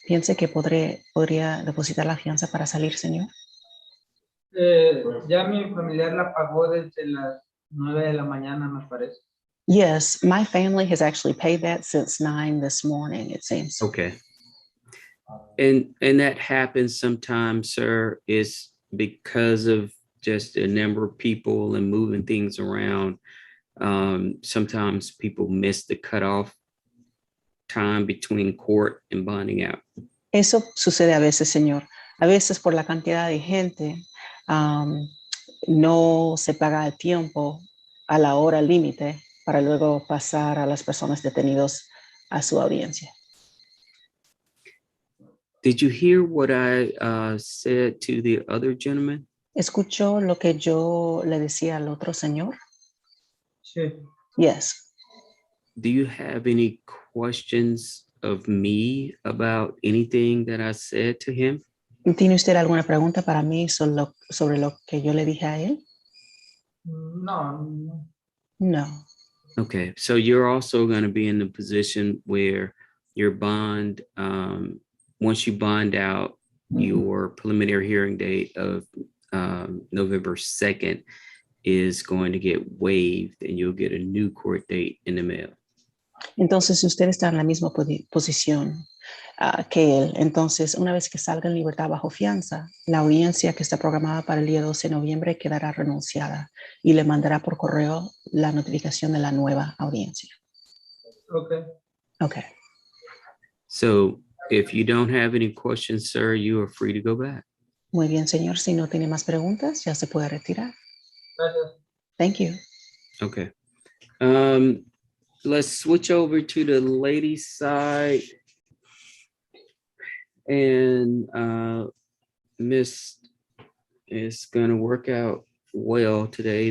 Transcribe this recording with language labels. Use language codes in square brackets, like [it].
[es] ¿Piense que podría depositar la fianza para salir, señor? Ya mi familiar la pagó desde las 9 de la mañana, me parece. [en] Yes, my family has actually paid that since 9 this morning, it seems. Okay. And that happens sometimes, sir, is because of just a number of people and moving things around. Sometimes people miss the cutoff time between court and bonding out. [es] Eso sucede a veces, señor. A veces por la cantidad de gente no se paga el tiempo a la hora límite para luego pasar a las personas detenidas a su audiencia. [en] Did you hear what I said to the other gentleman? [es] ¿Escuchó lo que yo le decía al otro señor? Sí. [en] Yes. Do you have any questions of me about anything that I said to him? [es] ¿Tiene usted alguna pregunta para mí sobre lo que yo le dije a él? No. [en] No. Okay, so you're also going to be in the position where your bond, once you bond out, your preliminary hearing date of November 2nd is going to get waived and you'll get a new court date in the mail. [es] Entonces, si usted está en la misma posición que él, entonces, una vez que salga en libertad bajo fianza, la audiencia que está programada para el día 12 de noviembre quedará renunciada y le mandará por correo la notificación de la nueva audiencia. [en] Okay. Okay. So if you don't have any questions, sir, you are free to go back. [es] Muy bien, señor. Si no tiene más preguntas, ya se puede retirar. Gracias. [en] Thank you. Okay. Let's switch over to the ladies' side. And Miss is going to work out well today.